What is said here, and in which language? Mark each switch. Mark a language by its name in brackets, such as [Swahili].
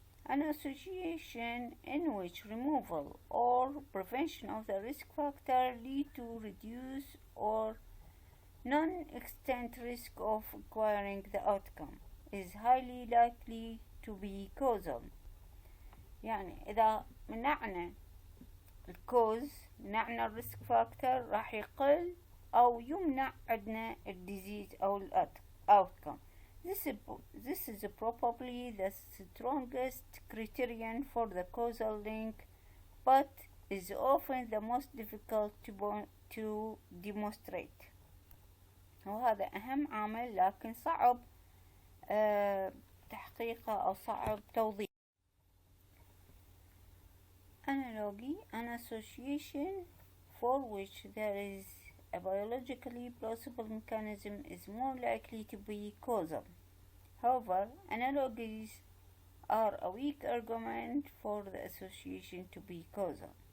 [English] An association in which removal or prevention of the risk factor lead to reduce or non-extent risk of acquiring the outcome is highly likely to be causal. [Arabic] يعني إذا منعنا الكوز منعنا الريسك فاكتور راح يقل أو يمنع عندنا الديزيز أو الأوتكم. [English] This is probably the strongest criterion for the causal link, but is often the most difficult to demonstrate. [Arabic] وهذا أهم عامل لكن صعب تحقيقه أو صعب توضيحه. [English] Analogy, an association for which there is a biologically plausible mechanism is more likely to be causal. However, analogies are a weak argument for the association to be causal.